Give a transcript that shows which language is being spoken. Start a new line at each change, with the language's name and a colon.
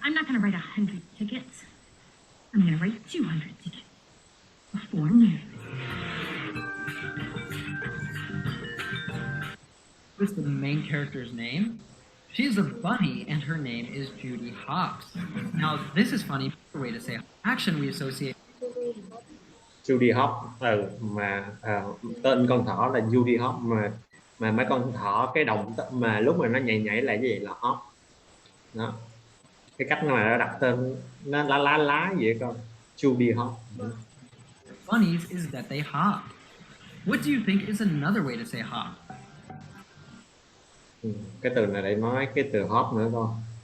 English: I'm not going to write 100 tickets. I'm going to write 200 tickets. Before noon. What's the main character's name? She is a bunny, and her name is Judy Hopps. Now, this is funny way to say action we associate.
Vietnamese: Judy Hopps, mà tên con thỏ là Judy Hopps, mà mấy con thỏ cái động mà lúc mà nó nhảy là cái gì, là Hopps. Đó, cái cách mà nó đặt tên nó lá vậy con, Judy Hopps.
English: Bunnies is that they hop. What do you think is another way to say hop?
Vietnamese: Cái từ này để nói cái từ hop nữa con.